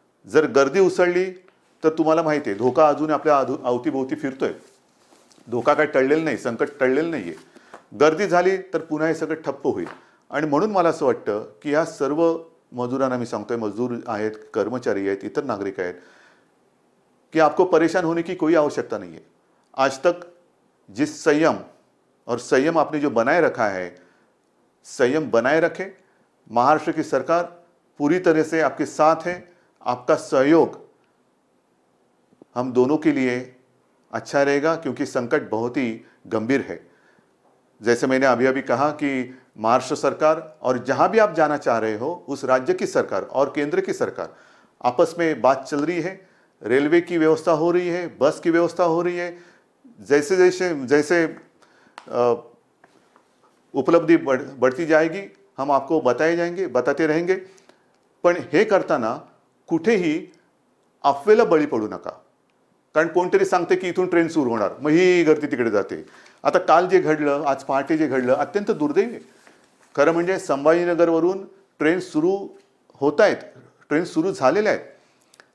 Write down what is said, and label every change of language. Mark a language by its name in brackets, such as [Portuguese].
[Marathi] जर गर्दी उसळली तर तुम्हाला माहिती आहे धोका अजून आपल्या अवतीभोवती फिरतोय. धोका काय टळलेला नाही, संकट टळलेलं नाही आहे. गर्दी झाली तर पुन्हा हे सगळं ठप्प होईल. आणि म्हणून मला असं वाटतं की ह्या सर्व मजुरांना मी सांगतोय, मजदूर आहेत, कर्मचारी आहेत, इतर नागरिक आहेत, कि [Hindi] आपको परेशान होने की कोई आवश्यकता नहीं है. आज तक जिस संयम आपने जो बनाए रखा है, संयम बनाए रखे. महाराष्ट्र की सरकार पूरी तरह से आपके साथ है. आपका सहयोग हम दोनों के लिए अच्छा रहेगा क्योंकि संकट बहुत ही गंभीर है. जैसे मैंने अभी कहा कि महाराष्ट्र सरकार और जहां भी आप जाना चाह रहे हो उस राज्य की सरकार और केंद्र की सरकार आपस में बात चल रही है. रेलवे की व्यवस्था हो रही है, बस की व्यवस्था हो रही है. जैसे उपलब्धि बढ़ती जाएगी हम आपको बताते रहेंगे. [Marathi] पण हे करताना कुठेही अफवेला बळी पडू नका. कारण कोणतरी सांगते की इथून ट्रेन सुरू होणार, मग ही गर्दी तिकडे जाते. आता काल जे घडलं, आज पहाटे जे घडलं, अत्यंत दुर्दैवी आहे. खरं म्हणजे संभाजीनगरवरून ट्रेन सुरू होत आहेत, ट्रेन सुरू झालेल्या आहेत.